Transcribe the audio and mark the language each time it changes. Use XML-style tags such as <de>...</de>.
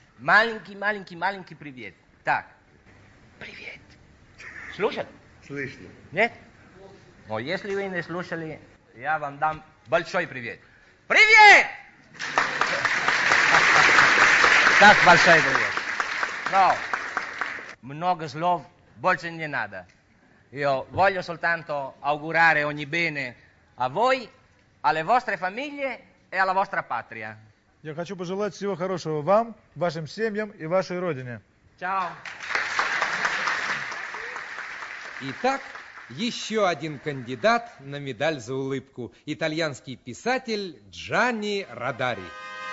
<ru>Маленький привет. Так. Привет. Слушат? Слышно. Нет? Но если вы не слушали, я вам дам большой привет. Привет! Так большой привет. Но много слов больше не надо.</ru> <it>Io voglio soltanto augurare ogni bene a voi, alle vostre famiglie e alla vostra patria.</it> <ru>Я хочу пожелать всего хорошего вам, вашим семьям и вашей родине. Чао. Итак, еще один кандидат на медаль за улыбку. Итальянский писатель Джанни Родари.</ru>